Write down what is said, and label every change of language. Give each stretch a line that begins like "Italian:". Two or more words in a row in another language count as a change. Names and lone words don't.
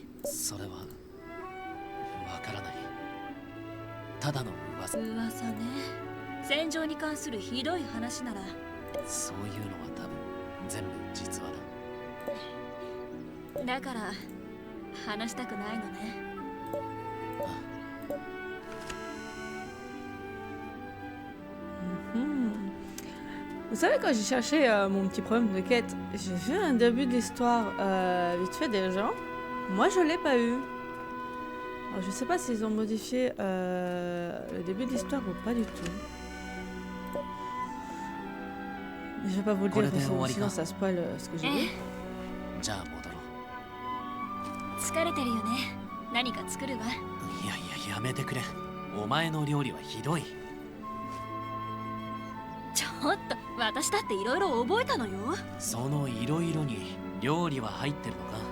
Japanese: それはわからない。ただの噂。噂ね。戦場に関するひどい話なら。そういうのは多分全部実話だ。だから話したくないのね。
French: Vous savez, quand j'ai cherché mon petit problème de quête, j'ai vu un début d'histoire vite fait des gens. Moi, je l'ai pas eu. Alors, je sais pas s'ils ont modifié le début d'histoire ou pas du tout. Je vais pas vous le dire parce que sinon ça spoil ce que j'ai vu.
Japanese: じゃあ戻ろう。疲れてるよね。何か作るわ。いやいや、やめてくれ。お前の料理はひどい。ちょっと、私だっていろいろ覚えたのよ。そのいろいろに料理は入ってるのか？